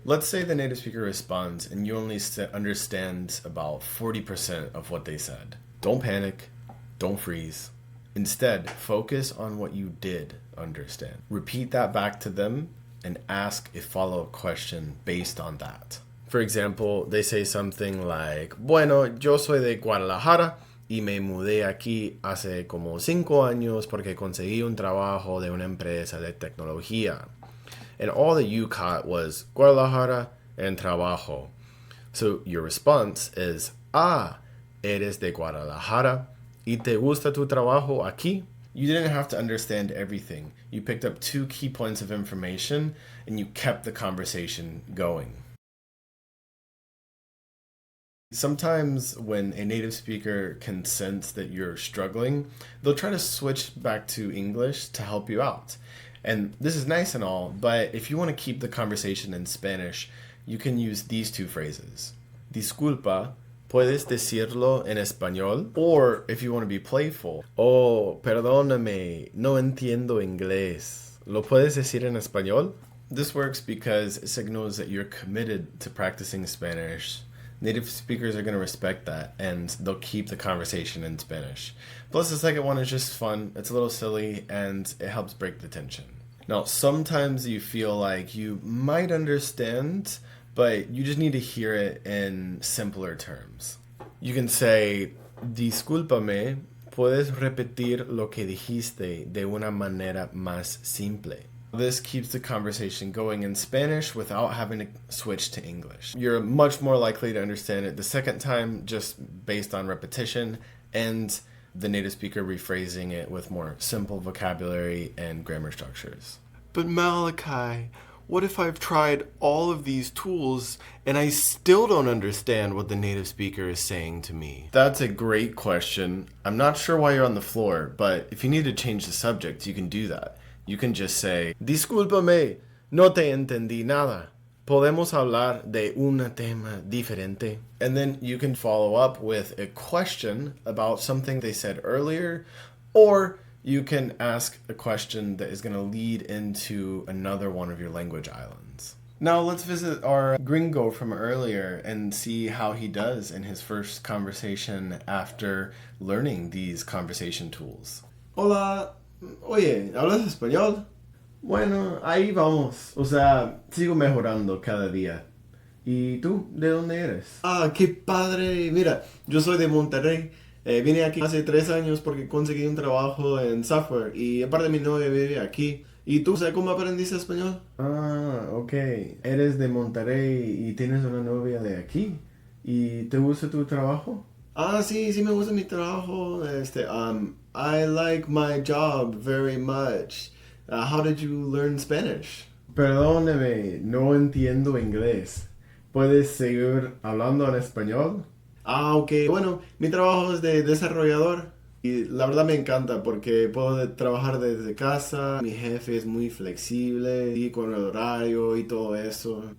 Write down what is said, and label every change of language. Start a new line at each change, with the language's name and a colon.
English: Let's say the native speaker responds and you only understand about 40% of what they said. Don't panic, don't freeze. Instead, focus on what you did understand. Repeat that back to them and ask a follow-up question based on that. For example, they say something like,
Spanish: bueno, yo soy de Guadalajara y me mudé aquí hace como 5 años porque conseguí un trabajo de una empresa de tecnología.
English: And all that you caught was Guadalajara and trabajo. So your response is,
Spanish: eres de Guadalajara ¿Y te gusta tu trabajo aquí?
English: You didn't have to understand everything. You picked up 2 key points of information and you kept the conversation going. Sometimes when a native speaker can sense that you're struggling, they'll try to switch back to English to help you out. And this is nice and all, but if you want to keep the conversation in Spanish, you can use these 2 phrases.
Spanish: Disculpa, ¿puedes decirlo en español?
English: Or if you want to be playful, oh,
Spanish: perdóname, no entiendo inglés. ¿Lo puedes decir en español?
English: This works because it signals that you're committed to practicing Spanish. Native speakers are going to respect that, and they'll keep the conversation in Spanish. Plus, the second one is just fun, it's a little silly, and it helps break the tension. Now, sometimes you feel like you might understand, but you just need to hear it in simpler terms. You can say,
Spanish: discúlpame, ¿puedes repetir lo que dijiste de una manera más simple?
English: This keeps the conversation going in Spanish without having to switch to English. You're much more likely to understand it the second time just based on repetition and the native speaker rephrasing it with more simple vocabulary and grammar structures. But Malachi, what if I've tried all of these tools and I still don't understand what the native speaker is saying to me? That's a great question. I'm not sure why you're on the floor, but if you need to change the subject, you can do that. You can just say,
Spanish: discúlpame, no te entendí nada. ¿Podemos hablar de un tema diferente?
English: And then you can follow up with a question about something they said earlier, or you can ask a question that is going to lead into another one of your language islands. Now let's visit our gringo from earlier and see how he does in his first conversation after learning these conversation tools.
Spanish: Hola, oye, ¿hablas español? Bueno, ahí vamos. O sea, sigo mejorando cada día. ¿Y tú? ¿De dónde eres? Ah, qué padre. Mira, yo soy de Monterrey. Vine aquí hace 3 años porque conseguí un trabajo en software y aparte mi novia vive aquí. ¿Y tú? ¿Sabes cómo aprendiste español? Ah, ok. Eres de Monterrey y tienes una novia de aquí. ¿Y te gusta tu trabajo? Ah, sí, sí me gusta mi trabajo.
English: I like my job very much. How did you learn Spanish?
Spanish: Perdóneme, no entiendo inglés. ¿Puedes seguir hablando en español? Ah, ok. Bueno, mi trabajo es de desarrollador y la verdad me encanta porque puedo trabajar desde casa. Mi jefe es muy flexible y con el horario y todo eso.